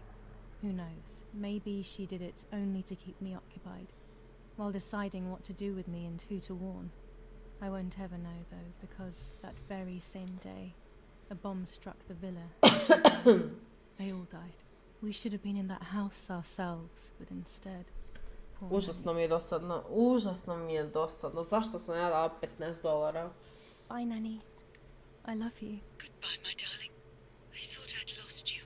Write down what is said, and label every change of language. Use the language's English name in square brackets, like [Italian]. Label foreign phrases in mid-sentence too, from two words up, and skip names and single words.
[English] Who knows, maybe she did it only to keep me occupied, while deciding what to do with me and who to warn. I won't ever know, though, because that very same day, a bomb struck the villa. They all died. We should have been in that house ourselves, but instead... [Croatian] Užasno mi je dosadno. Užasno mi je dosadno. Zašto sam ja dala $15? [English] Bye, Nanny. I love you. Goodbye, my darling. I thought I'd lost you.